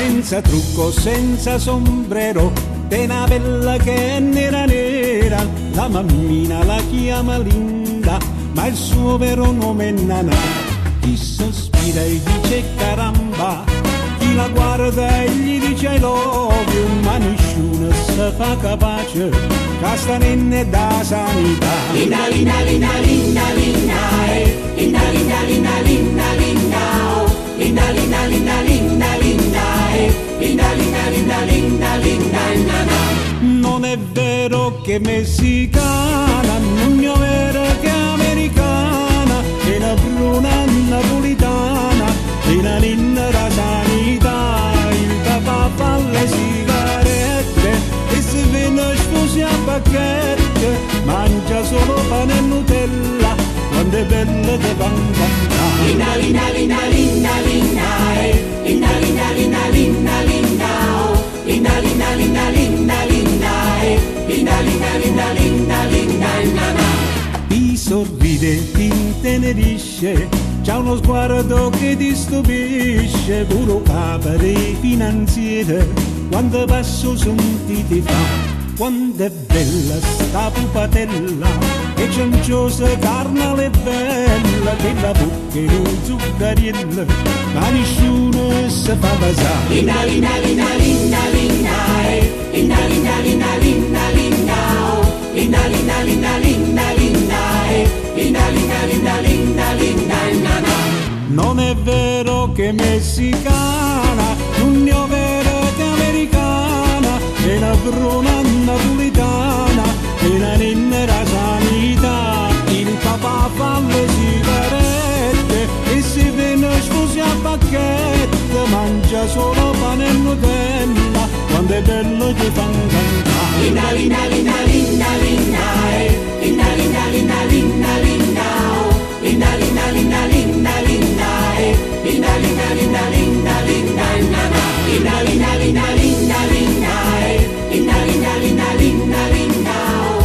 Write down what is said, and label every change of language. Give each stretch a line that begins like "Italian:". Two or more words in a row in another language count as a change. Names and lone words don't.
Italian: senza trucco, senza sombrero, de una bella che è nera nera, la mammina la chiama Linda, ma il suo vero nome è Nanà. Chi sospira e dice caramba, chi la guarda e gli dice
English: I love you,
Italian: ma nessuno si fa capace, castanenne da sanità. Linda, linda, linda, linda, linda, linda, linda, linda, linda, linda, oh. Linda, linda, linda, linda, linda, linda, linda, linda, linda, linda, linda. Non è vero che è messicana, non è vero che è americana, è una bruna napolitana, è una linda da sanità. Il papà fa le sigarette e se viene sposi a bacchette, mangia solo pane e Nutella, quando è bella te van cantare. Linda, linda, linda, linda, linda, linda, linda, linda, linda, linda, oh. Linda, linda, linda, linda, linda, linda, linda, linda, linda, linda, linda. Ti sorride, ti intenerisce, c'ha uno sguardo che ti stupisce, puro capere finanziere, quando passo sentiti fa. Quando è bella sta pupatella, e cianciosa carnale bella, che la bocca è un zucchariello, ma nessuno si fa basare. Linda, linda, linda, linda, linda, linda, linda, linda, linda, linda, oh. Linda, linda, linda, linda, linda, linda, linda, linda, linda, linda, linda. Non è vero che è messicana, non è vero che è americana, è una bruna napolitana, è una ninna da sanità. Il papà fa le sigarette e si viene sposi a bacchette, mangia solo pane e Nutella, quando è bello ti fan cantare. Linda, linda, linda, linda, linda, linda, linda, linda, linda, linda, oh. Linda, linda, linda, linda, linda, linda, linda, linda, linda, linda, linda. Linda, linda, linda, linda, linda, linda, linda, linda, linda, linda, oh.